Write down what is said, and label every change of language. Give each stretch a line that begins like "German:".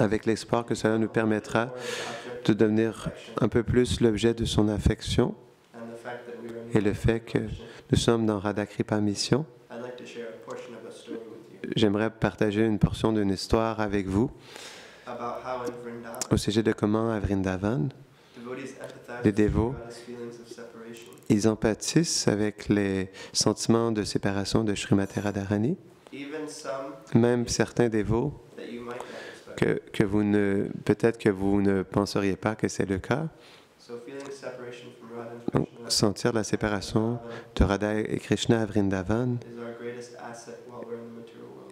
French: avec l'espoir que cela nous permettra
English: more of the object
French: de
English: of
French: devenir
English: affection
French: un peu plus l'objet de son affection,
English: and the fact that we are
French: et le fait que nous sommes dans Radha Kripa Mission.
English: I'd like to share a portion of a story with you
French: J'aimerais partager une portion d'une histoire avec vous
English: about how in Vrindavan
French: au sujet de comment à Vrindavan,
English: devotees empathize
French: les
English: with
French: dévots
English: Radha's feelings of separation,
French: ils empathissent avec les sentiments de séparation de Srimati Radharani,
English: even some
French: même certains dévots
English: that you might not expect.
French: peut-être que vous ne penseriez pas que c'est le cas.
English: So feeling separation from Radha and
French: Donc,
English: Krishna
French: sentir la séparation de Radha et Krishna à Vrindavan
English: is our greatest asset while we're in the material world.